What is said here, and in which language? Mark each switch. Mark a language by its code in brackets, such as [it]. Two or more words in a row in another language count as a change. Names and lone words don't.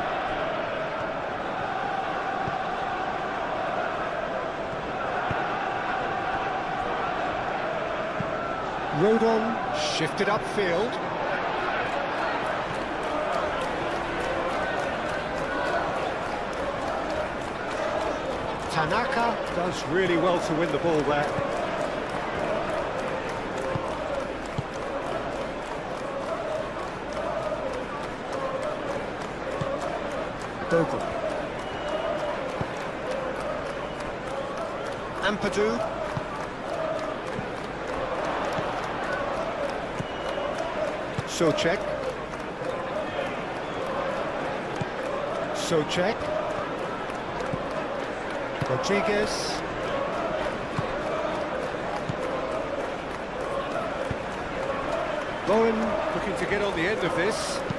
[en] Rodon, shifted upfield. Tanaka does really well to win the ball there. Bogle. Ampadu. Socek. Socek. Rodriguez. Bowen looking to get on the end of this.